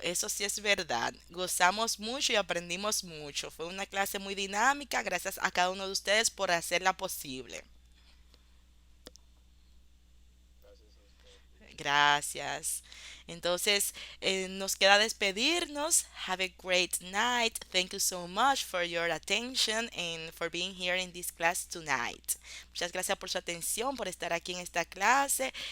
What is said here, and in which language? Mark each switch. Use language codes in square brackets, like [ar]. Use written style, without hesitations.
[es] Eso sí es verdad. Gozamos mucho y aprendimos mucho. Fue una clase muy dinámica. Gracias a cada uno de ustedes por hacerla posible. Gracias a usted, teacher. Gracias. Entonces, nos queda despedirnos. [en] Have a great night. Thank you so much for your attention and for being here in this class tonight. [es] Muchas gracias por su atención, por estar aquí en esta clase.